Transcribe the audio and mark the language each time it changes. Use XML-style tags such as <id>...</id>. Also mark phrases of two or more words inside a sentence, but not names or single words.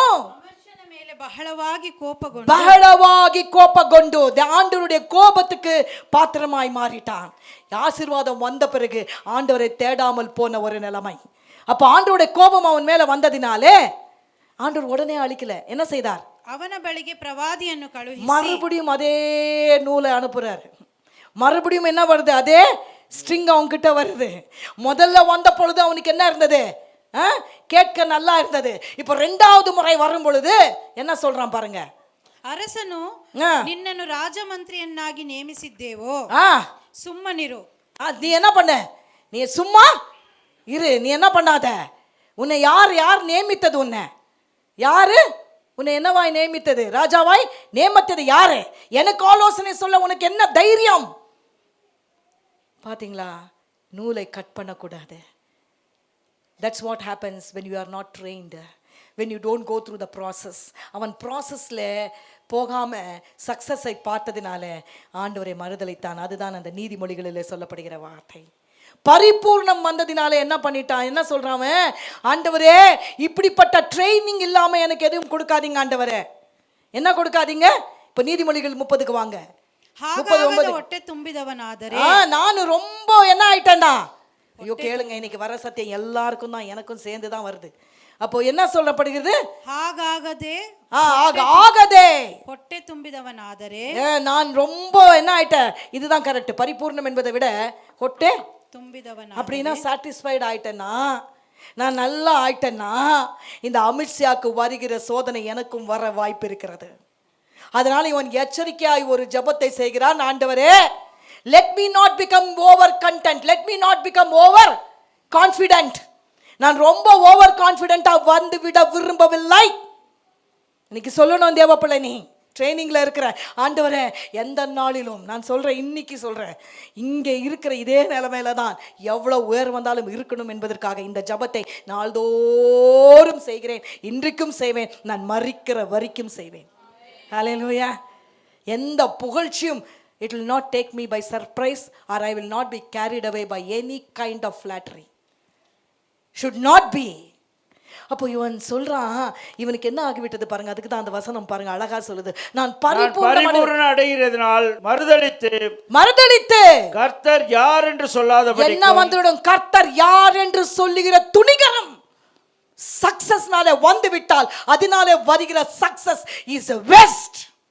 <kn>ಬಹಳವಾಗಿ</kn> <ta>கோபಗೊಂಡು ஆண்டவருடைய கோபத்துக்கு பாத்திரமாய் மாறிட்டான். ஆசீர்வாதம் வந்த பிறகு ஆண்டவரை தேடாமல் போன ஒரு நிலைமை. அப்ப ஆண்டவருடைய கோபம் அவன் மேல வந்ததினாலே ஆண்டவர் உடனே அழிக்கல. என்ன செய்தார்,</ta> <kn>ಅವನ ಬಳಿಗೆ ಪ್ರವಾದಿಯನ್ನು ಕಳುಹಿಸಿ</kn> <ta>மறுபடியும் அதே நூலை அனுப்புறாரு. மறுபடியும் என்ன வருது, அதே ஸ்ட்ரிங் அவங்க கிட்ட வருது. முதல்ல வந்த பொழுது அவனுக்கு என்ன இருந்தது, கேட்க நல்லா இருந்தது. இப்ப 2வது முறை வரும் பொழுது என்ன சொல்றான் பாருங்க,</ta> <kn>ಅರಸನು ನಿನ್ನನ್ನು ರಾಜಮಂತ್ರಿಯನ್ನಾಗಿ ನೇಮಿಸಿದ್ದೇವೋ ಸುಮ್ಮನಿರು.</kn> <ta>நீ என்ன பண்ண, நீ சும்மா இரு, நீ என்ன பண்ணாத. உன்னை யார் நியமித்தது, உன்னை என்னவாய் நியமித்தது, ராஜாவாய் நியமித்தது யாரு, எனக்கு ஆலோசனை சொல்ல உனக்கு என்ன தைரியம். பாத்தீங்களா, நூலை கட் பண்ணக்கூடாது.</ta> <en>That's what happens when you are not trained, when you don't go through the process.</en> <ta>அவன் ப்ராசஸ்ல போகாம சக்சஸை பார்த்ததினால ஆண்டவரை மறுதலித்தான். அதுதான் அந்த நீதிமொழிகளிலே சொல்லப்படுகிற வார்த்தை. பரிபூர்ணம் வந்ததினால என்ன பண்ணிட்டான், என்ன சொல்றான், ஆண்டவரே இப்படிப்பட்ட ட்ரைனிங் இல்லாம எனக்கு எதுவும் கொடுக்காதீங்க ஆண்டவரே, என்ன கொடுக்காதீங்க. இப்ப நீதிமொழிகள் 30க்கு வாங்க. 39</ta> <kn>ಹೊಟ್ಟೆ ತುಂಬಿದವನಾದರೆ</kn> <ta>ನಾನು ரொம்ப என்ன ஆயிட்டேன்டா. ஐயோ கேளுங்க, இன்னைக்கு வர சத்தியம் எல்லாருக்கும் தான், எனக்கும் சேர்ந்து தான் வருது. அப்போ என்ன சொல்லப்படுகிறது,</ta> <kn>ಹಾಗಾಗದೆ</kn> <ta>ஆகதே.</ta> <kn>ಹೊಟ್ಟೆ ತುಂಬಿದವನಾದರೆ</kn> <ta>நான் ரொம்ப என்ன ஆயிட்டேன், இதுதான் கரெக்ட். பரிபூர்ணம் என்பதை விட ಹೊಟ್ಟೆ</ta> <kn>ತುಂಬಿದವನ</kn> <ta>அப்படின்னா சாட்டிஸ்ஃபைடு ஆயிட்டேன்னா, நான் நல்லா ஆயிட்டேன்னா, இந்த அமித்ஷாக்கு வருகிற சோதனை எனக்கும் வர வாய்ப்பு இருக்கிறது. அதனால இவன் எச்சரிக்கையாய் ஒரு ஜெபத்தை செய்கிறான். ஆண்டவரே,</ta> <en>let me not become over content, let me not become over confident.</en> <ta>நான் ரொம்ப</ta> <en>over confident</en> <ta>வந்து விட விரும்பவில்லை. இன்னைக்கு சொல்லணும் தேவ பிள்ளை, நீ ட்ரைனிங்ல இருக்கிற, ஆண்டவரே எந்த நாளிலும் நான் சொல்றேன், இன்னைக்கு சொல்றேன், இங்கே இருக்கிற இதே நிலைமையில தான் எவ்வளவு உயர் வந்தாலும் இருக்கணும் என்பதற்காக இந்த ஜெபத்தை நாள்தோறும் செய்கிறேன், இன்றைக்கும் செய்வேன், நான் மரிக்கிற வரைக்கும் செய்வேன். ஹல்லேலூயா. எந்த புகழ்ச்சியும்</ta> <en>it will not take me by surprise, or I will not be carried away by any kind of flattery. Should not be.</en> <ta>அப்போ இவன் சொல்றான், இவனுக்கு என்ன ஆகிவிட்டது பாருங்க. அதுக்கு தான் அந்த வசனம் பாருங்க அழகா சொல்லுது, நான் பரிபூரண அடைகிறதுனால் மறுதலித்து கர்த்தர் யார் என்று சொல்லாதபடி என்ன வந்துவிடும், கர்த்தர் யார் என்று சொல்லுகிற துணிகரம் சக்சஸ்னாலே வந்து விட்டால் அதனாலே வருகிற</ta> <en>success is waste.</en>